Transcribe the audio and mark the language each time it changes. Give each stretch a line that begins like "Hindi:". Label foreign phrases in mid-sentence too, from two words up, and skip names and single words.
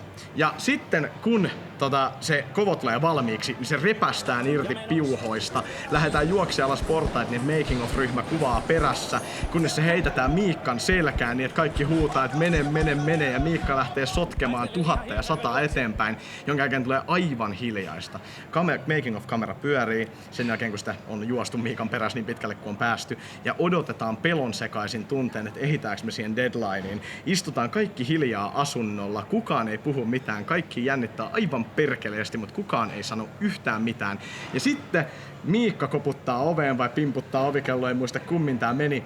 Finnish: Ja sitten kun se kovo tulee valmiiksi, niin se repästään irti piuhoista. Lähdetään juoksemaan alas portaita, niin
English: Making of-
Finnish: ryhmä kuvaa perässä. Kunnes se heitetään Miikkan selkään niin, että kaikki huutaa, että mene. Ja Miikka lähtee sotkemaan 1000 ja 100 eteenpäin, jonka jälkeen tulee aivan hiljaista.
English: Making of-
Finnish: kamera pyörii sen jälkeen, kun sitä on juostu Miikan perässä niin pitkälle kuin on päästy. Ja odotetaan pelon sekaisin tunteen, että ehditäänkö me siihen deadlineen. Istutaan kaikki hiljaa asunnolla, kukaan ei puhu mitään, kaikki jännittää aivan perkeleesti, mutta kukaan ei sano yhtään mitään. Ja sitten Miikka koputtaa oveen vai pimputtaa ovikelloa, ei muista kummin tää meni.